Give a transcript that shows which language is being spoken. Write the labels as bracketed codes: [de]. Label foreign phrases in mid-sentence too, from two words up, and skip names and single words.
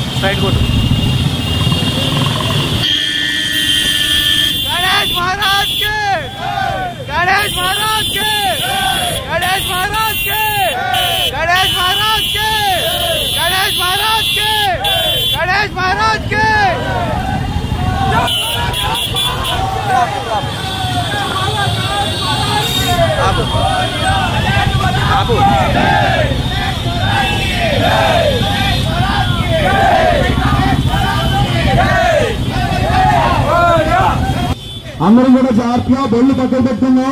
[te] రైట్ కొట్టు. [hi] गणेश महाराज के गणेश महाराज के गणेश महाराज के गणेश महाराज के गणेश महाराज के गणेश महाराज के [te] ఆపు. అందరం కూడా జాగ్రత్తగా బొల్లు పక్కన పెట్టుకున్నాం.